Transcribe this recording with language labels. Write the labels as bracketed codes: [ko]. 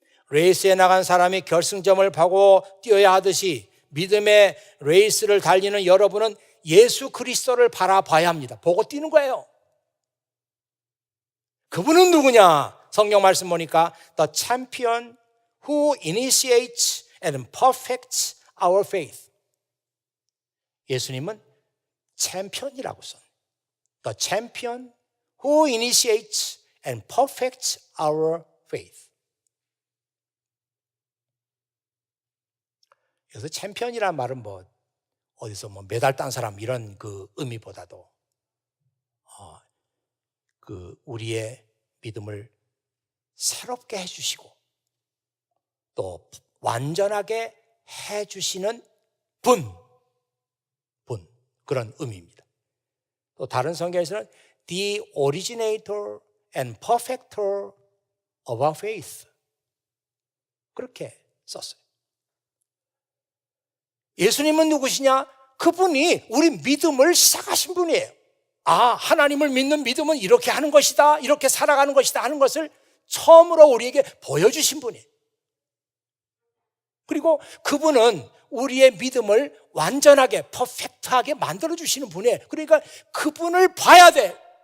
[ko] 레이스에 나간 사람이 결승점을 보고 뛰어야 하듯이 믿음의 레이스를 달리는 여러분은 예수 그리스도를 바라봐야 합니다. 보고 뛰는 거예요. 그분은 누구냐? 성경 말씀 보니까 [en] The champion who initiates and perfects our faith. [ko] 예수님은 챔피언이라고 써. [en] The champion who initiates and perfects our faith. [ko] 그래서 챔피언이란 말은 어디서 메달 딴 사람 이런 그 의미보다도 우리의 믿음을 새롭게 해주시고 또 완전하게 해주시는 분 그런 의미입니다. 또 다른 성경에서는 [en] The originator and perfecter of our faith [ko] 그렇게 썼어요. 예수님은 누구시냐? 그분이 우리 믿음을 시작하신 분이에요. 하나님을 믿는 믿음은 이렇게 하는 것이다, 이렇게 살아가는 것이다 하는 것을 처음으로 우리에게 보여주신 분이에요. 그리고 그분은 우리의 믿음을 완전하게 퍼펙트하게 만들어주시는 분이에요. 그러니까 그분을 봐야 돼.